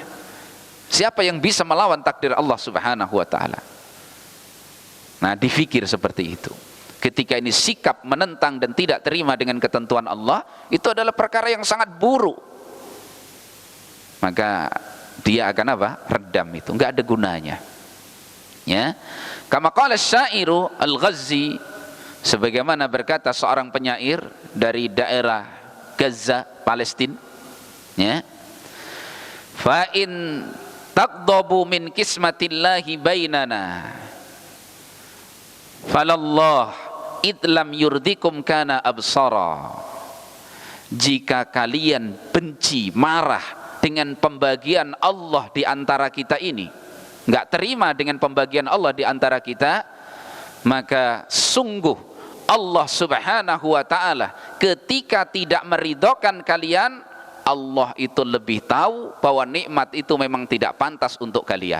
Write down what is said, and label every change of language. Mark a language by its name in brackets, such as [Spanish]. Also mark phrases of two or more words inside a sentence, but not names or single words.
[Indonesian] Siapa yang bisa melawan takdir Allah [Arabic] سبحانه وتعالى? [Indonesian] Nah, difikir seperti itu. Ketika ini sikap menentang dan tidak terima dengan ketentuan Allah, itu adalah perkara yang sangat buruk. Maka dia akan apa? Redam itu, enggak ada gunanya. [Arabic] يا كما قال شاعر الغزي, [Indonesian] sebagaimana berkata seorang penyair dari daerah Gaza, Palestina, ya. [Arabic] فإن تغضبوا من قسمة الله بيننا فلله إذ لم يرضكم كان أبصرا. [Indonesian] Jika kalian benci, marah dengan pembagian Allah di antara kita ini, enggak terima dengan pembagian Allah di antara kita, maka sungguh Allah [Arabic] سبحانه وتعالى [Indonesian] ketika tidak meridhokan kalian, Allah itu lebih tahu bahwa nikmat itu memang tidak pantas untuk kalian.